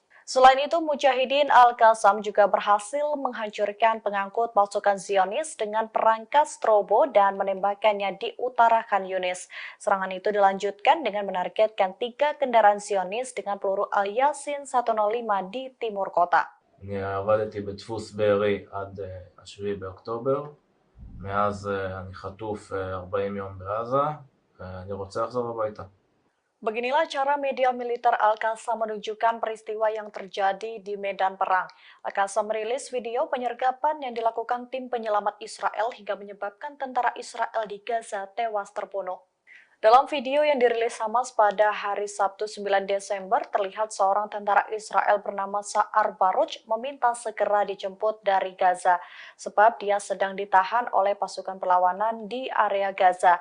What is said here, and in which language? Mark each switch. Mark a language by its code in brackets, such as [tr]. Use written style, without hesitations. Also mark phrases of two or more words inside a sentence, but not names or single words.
[id] Selain itu, Mujahidin Al-Qassam juga berhasil menghancurkan pengangkut pasukan Zionis dengan perangkat strobo dan menembakkannya di utara Khan Yunis. Serangan itu dilanjutkan dengan menargetkan 3 kendaraan Zionis dengan peluru Al-Yasin 105 di timur kota. [he] אני עבדתי בדפוס בארי עד 7 באוקטובר, מאז אני חטוף 40 יום בעזה, ואני רוצה לחזור הביתה. [id] Beginilah cara media militer Al-Qassam menunjukkan peristiwa yang terjadi di medan perang. Al-Qassam merilis video penyergapan yang dilakukan tim penyelamat Israel hingga menyebabkan tentara Israel di Gaza tewas terbunuh. Dalam video yang dirilis Hamas pada hari Sabtu 9 Desember, terlihat seorang tentara Israel bernama Sa'ar Baruch meminta segera dijemput dari Gaza, sebab dia sedang ditahan oleh pasukan perlawanan di area Gaza.